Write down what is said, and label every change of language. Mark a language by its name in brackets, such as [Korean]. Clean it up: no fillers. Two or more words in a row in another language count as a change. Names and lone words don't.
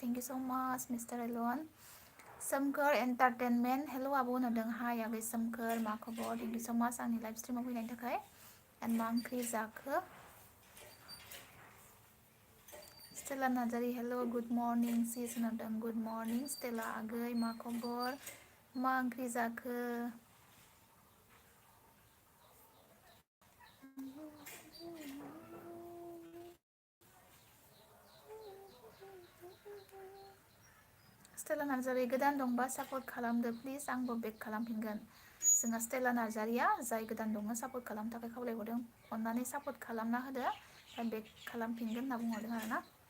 [English] Thank you so much, Mr. Elon. Somkar Entertainment. [Bodo] Hello Abo nadeng hi agay Somkar ma khabar. [English] Thank you so much [Bodo] आंनि [English] live stream [Bodo] आव फैनायनि थाखाय. And मा ओंख्रि जाखो? [English] Stella Nazari, hello, good morning. Sis nadeng good morning. [Bodo] Stella agay मा खबर? मा ओंख्रि जाखो? Stella Nazari गोदान दंबा सापर्ट खालामदो प्लिज आंबो बेक खालामफिनगोन जोंहा स्टेला नार्जारिया जाय गोदान दङ सापर्ट खालामनो थाखाय खावलायहरदों अननानै सापर्ट खालामना होदो बेक खालामफिनगोन होनना बुंहरदों आरोना